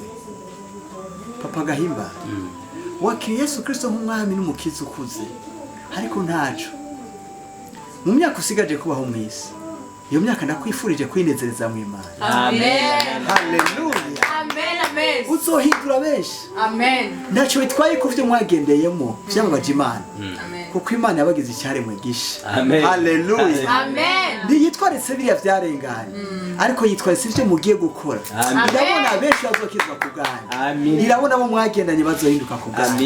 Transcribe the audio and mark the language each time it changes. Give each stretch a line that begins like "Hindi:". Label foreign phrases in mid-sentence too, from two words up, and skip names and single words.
Rundi: Papa Gahimba. Wakiriye Yesu Kristo nk'umwami n'umukiza ukuze. Ariko ntaco. Mu myaka usigaje kubaho mu isi. Iyo myaka nakwifurije kwinezereza mu Imana. Amen. Hallelujah. Amen. Amen. Uzohindura benshi. Amen. Ntacyo bitwaye ku byo mwagendeyemo byababaje Imana. Amen. Kuko Imana yabagize icyaremwe gisha. Amen. Hallelujah. Amen. Ntiyitwaritse biriya byarenganye. Ariko yitwaritse ibyo mugiye gukora. Irabona benshi bazokizwa ku bwanyu. Amen. Irabona abo mwagendanye bazohinduka ku bwanyu.